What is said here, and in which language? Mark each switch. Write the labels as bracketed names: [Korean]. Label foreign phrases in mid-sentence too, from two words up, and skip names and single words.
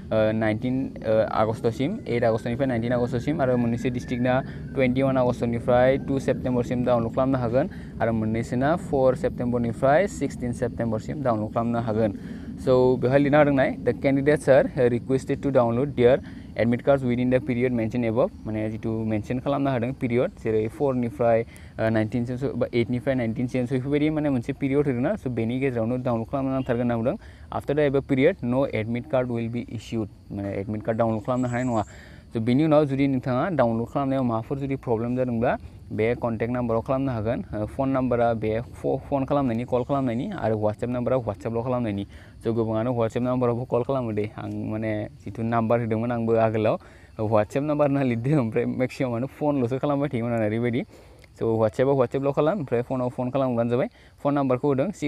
[Bodo] 19 आगस्तसिम 8 आगस्तनिफ्राय 19 आगस्तसिम आरो मोननैसो डिस्ट्रिक्टना 21 आगस्तनिफ्राय 2 सेप्तेम्बरसिम डाउनलड खालामनो हागोन आरो मोननैसोना 4 सेप्तेम्बरनिफ्राय 16 सेप्तेम्बरसिम डाउनलड खालामनो हागोन स' बेवहाय लिरना होदोंनाय [English] the candidates are requested to download their admit card within the period mention above [Bodo] माने जितु मेनसन खालामना होदों पिरियड जेरै 4 निफ्राय 19 सिम बा 8 निफ्राय 19 सिम बेफोरबायदि माने मोनसे पिरियड होदोंना स' बेनि गेजेरावनो डाउनलड खालामनो नांथारगोन होनना बुंदों [English] after the above period no admit card will be issued [Bodo] माने एडमिट कार्ड डाउनलड खालामनो हानाय नङा स' बेनि उनाव जुदि नोंथाङा डाउनलड खालामनायाव माबाफोर जुदि प्रब्लेम जादोंब्ला बे [English] contact numberaw [Bodo] खालामनो हागोन फन नाम्बारा बे फन खालामनायनि कल खालामनायनि आरो वाट्सएप नाम्बारा वाट्सएपल' खालामनायनि स' गोबाङानो वाट्सएप नाम्बारावबो कल खालामो दे आं माने जिथु नाम्बार होदोंमोन आंबो आगोलाव वाट्सएप नाम्बार होनना लिरदों ओमफ्राय मेक्सिमामानो फनल'सो खालामबाय थायोमोन आरो ओरैबायदि स' वाट्सएपल' खालाम ओमफ्राय फनाव फन खालामब्लानो जाबाय फन नाम्बारखौ होदों